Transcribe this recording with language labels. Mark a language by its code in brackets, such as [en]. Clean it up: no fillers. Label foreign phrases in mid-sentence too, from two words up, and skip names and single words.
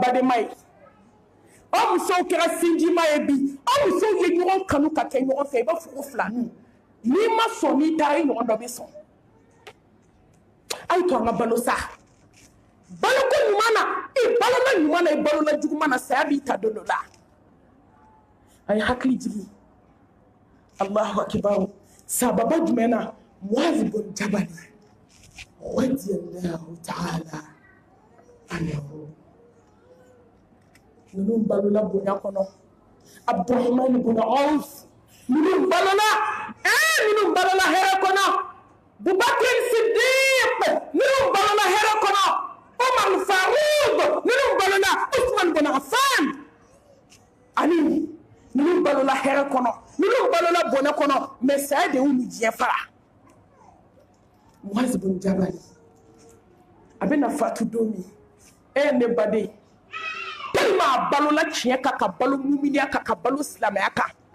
[bm] badema ye o muso kɛra sinjima ye bi o muso ye ɲɔgɔn kanu ka kɛ ɲɔgɔn fɛ i b'a fɔ ko filani n'i ma sɔn n'i taara i ɲɔgɔn dɔ bɛ sɔn ayi to an ka balo sa baloko ɲuman na i balola ɲuman na i balola juguman na saya b'i ta don dɔ la a ye hakili jigi [ar] الله أكبر [bm] sababa jumɛn na Muaz bin Jabal [ar] رضي الله تعالى عنه [bm] ninnu balola bonya kɔnɔ Abdurrahman bin Auf ninnu balola hɛrɛ kɔnɔ Bubakr Siddiq ninnu balola hɛrɛ kɔnɔ Umar Faruq ninnu balola Uthman bin Affan ani ninnu balola hɛrɛ kɔnɔ ninnu balola bonya kɔnɔ mais saya de y'u ni diɲɛ fara Muaz bin Jabal a bɛna fatu don min ne baden tellement balola tiɲɛ kan ka balo muminiya kan ka balo silamɛya kan